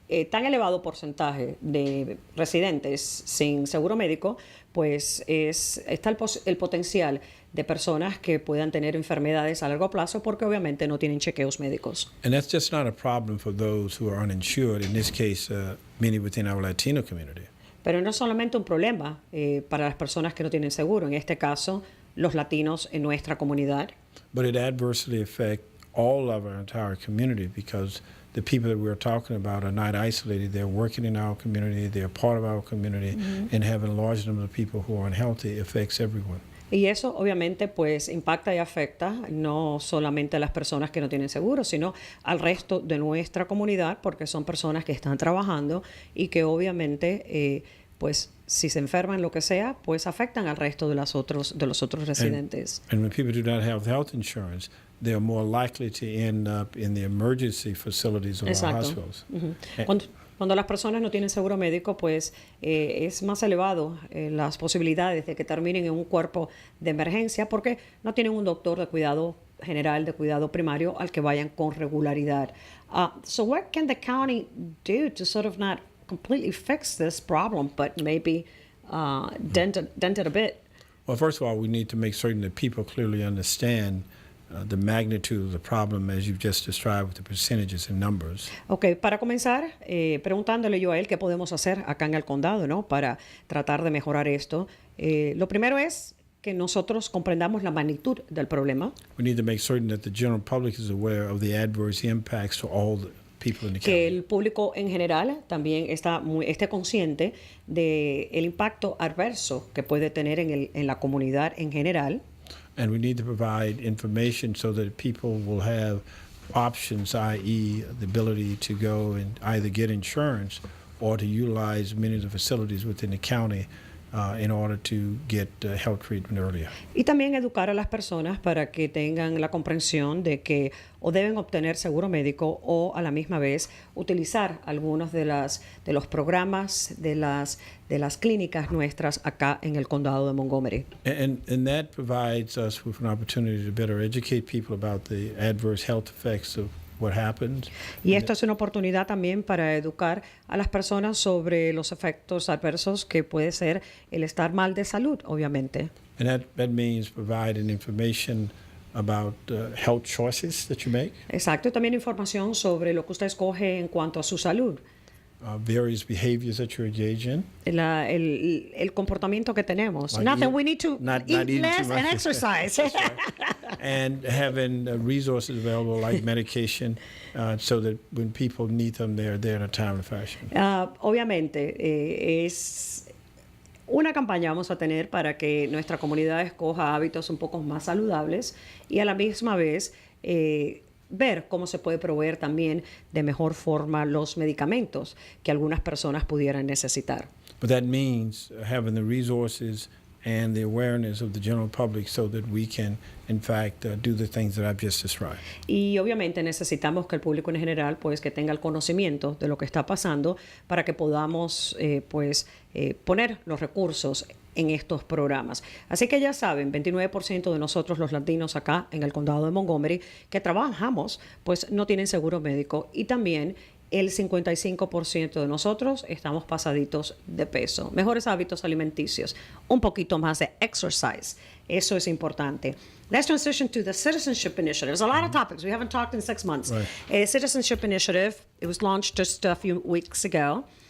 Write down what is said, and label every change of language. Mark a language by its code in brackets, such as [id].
[es] Tan elevado porcentaje de residentes sin seguro médico, pues está el potencial de personas que puedan tener enfermedades a largo plazo porque obviamente no tienen chequeos médicos. [en] And that's just not a problem for those who are uninsured, in this case, many within our Latino community. [es] Pero no es solamente un problema para las personas que no tienen seguro, en este caso, los latinos en nuestra comunidad. [en] But it adversely affects all of our entire community because the people that we're talking about are not isolated. They're working in our community, they're part of our community, and having a large number of people who are unhealthy affects everyone. [es] Y eso obviamente pues impacta y afecta no solamente a las personas que no tienen seguro, sino al resto de nuestra comunidad porque son personas que están trabajando y que obviamente pues si se enferman, lo que sea, pues afectan al resto de los otros residentes. [en] And when people do not have health insurance, they are more likely to end up in the emergency facilities of our [es] Exacto. [en] hospitals. And- [es] Cuando las personas no tienen seguro médico, pues es más elevado las posibilidades de que terminen en un cuerpo de emergencia porque no tienen un doctor de cuidado general, de cuidado primario al que vayan con regularidad. [en] So what can the county do to sort of not completely fix this problem, but maybe dent it a bit? Well, first of all, we need to make certain that people clearly understand the magnitude of the problem as you've just described with the percentages and numbers. [es] Ok, para comenzar, preguntándole yo a él qué podemos hacer acá en el condado, ¿no? Para tratar de mejorar esto. Lo primero es que nosotros comprendamos la magnitud del problema, [en] We need to make certain that the general public is aware of the adverse impacts to all the people in the [es] que [en] county. [es] el público en general también esté consciente del impacto adverso que puede tener en la comunidad en general. [en] And we need to provide information so that people will have options, i.e., the ability to go and either get insurance or to utilize many of the facilities within the county in order to get health treatment earlier. [es] Y también educar a las personas para que tengan la comprensión de que o deben obtener seguro médico o a la misma vez utilizar algunos de los programas de las clínicas nuestras acá en el condado de Montgomery. [en] And that provides us with an opportunity to better educate people about the adverse health effects of what happens. [es] Y esto es una oportunidad también para educar a las personas sobre los efectos adversos que puede ser el estar mal de salud, obviamente. [en] And that means providing information about health choices that you make, [es] Exacto, y también información sobre lo que usted escoge en cuanto a su salud, [en] various behaviors that you engage in. [es] el comportamiento que tenemos. [en] Like Nothing, eat- we need to not eat eating too less and much. exercise. And having resources available like medication so that when people need them, they're there in a timely fashion. [es] Obviamente, es una campaña vamos a tener para que nuestra comunidad escoja hábitos un poco más saludables y a la misma vez ver cómo se puede proveer también de mejor forma los medicamentos que algunas personas pudieran necesitar. [en] But that means having the resources and the awareness of the general public so that we can, in fact, do the things that I've just described. [es] Y obviamente necesitamos que el público en general pues que tenga el conocimiento de lo que está pasando para que podamos poner los recursos en estos programas. Así que ya saben, 29% de nosotros los latinos acá en el condado de Montgomery que trabajamos pues no tienen seguro médico y también el 55% de nosotros estamos pasaditos de peso. Mejores hábitos alimenticios, un poquito más de exercise. Eso es importante. [en] Let's transition to the Citizenship Initiative. There's a lot of topics. We haven't talked in 6 months. Right. Citizenship Initiative, it was launched just a few weeks ago.